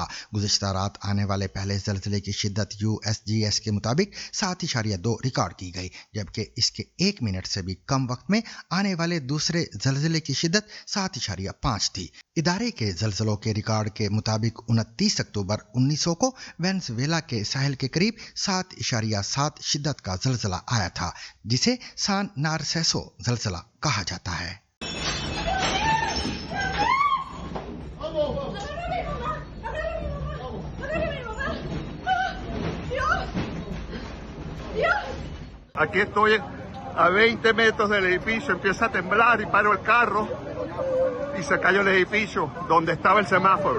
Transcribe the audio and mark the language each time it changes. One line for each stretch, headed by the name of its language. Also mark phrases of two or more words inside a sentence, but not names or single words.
Urdu: گزشتہ رات آنے والے پہلے زلزلے کی شدت USGS کے مطابق 7.2 ریکارڈ کی گئی، جبکہ اس کے 1 منٹ سے بھی کم وقت میں آنے والے دوسرے زلزلے کی شدت 7.5 تھی. ادارے کے زلزلوں کے ریکارڈ کے مطابق 29 اکتوبر 1900 کو وینزویلا کے ساحل کے قریب 7.7 شدت کا زلزلہ آیا تھا، جسے سان نارسیسو زلزلہ کہا جاتا ہے.
Spanish: Aquí estoy a 20 metros del edificio, empieza a temblar y paro el carro y se cayó el edificio donde estaba el semáforo.